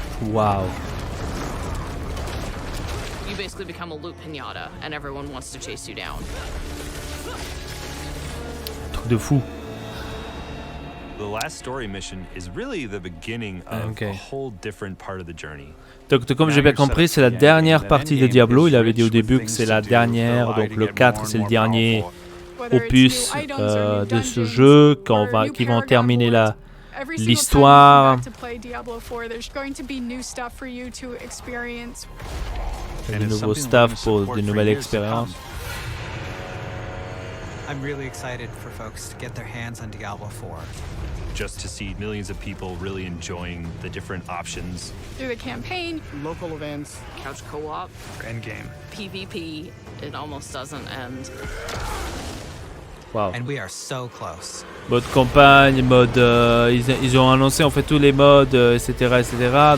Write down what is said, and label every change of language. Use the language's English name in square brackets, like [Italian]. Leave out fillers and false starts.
[English] Wow. You basically become a loot pinata, and everyone wants to chase you down. [French] Truc de fou. [English] The last story mission is really the beginning of a whole different part of the journey. [French] Donc, comme j'ai bien compris, c'est la dernière partie de Diablo. Il avait dit au début que c'est la dernière, donc le 4 c'est le dernier opus de ce jeu qui vont terminer l'histoire. Des nouveaux staff pour de nouvelles expériences. [English] I'm really excited for folks to get their hands on Diablo 4. Just to see millions of people really enjoying the different options. Through the campaign, local events, couch co-op, endgame, PvP, it almost doesn't end. Wow. And we are so close. [French] Mode campagne, mode ils ont annoncé en fait tous les modes, etc., etc.